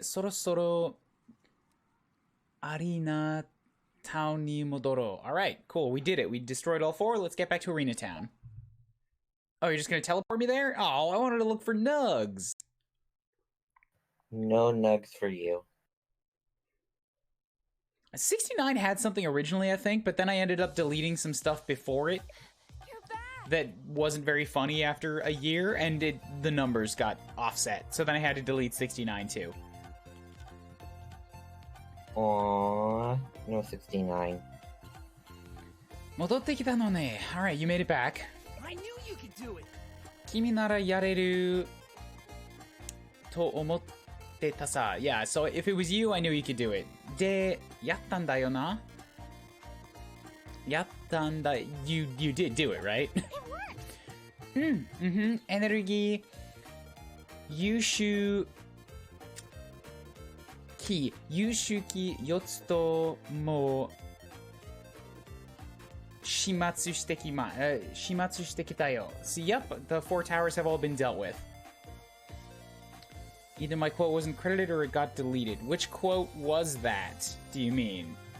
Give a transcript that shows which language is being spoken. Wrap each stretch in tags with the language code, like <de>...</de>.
<ja>そろそろアリーナタウンに戻ろう.</ja> <en>Alright, cool. We did it. We destroyed all 4. Let's get back to Arena Town. Oh, you're just gonna teleport me there? Oh, I wanted to look for nugs. No nugs for you. 69 had something originally, I think, but then I ended up deleting some stuff before it that wasn't very funny after a year, and the numbers got offset. So then I had to delete 69 too. Aww, no 69.</en> <ja>戻ってきたのね.</ja> <en>Alright, you made it back. I knew you could do it.</en> <ja>君ならやれると思ってたさ.</ja> <en>Yeah, so if it was you, I knew you could do it.</en> <ja>で、やったんだよな?やったんだ.</ja> <en>You did do it, right? It worked.</en> <ja>エネルギー優秀キ4つとも始末してきたよ.</ja> <en>See, yep, the 4 towers have all been dealt with. Either my quote wasn't credited or it got deleted. Which quote was that, do you mean?</en>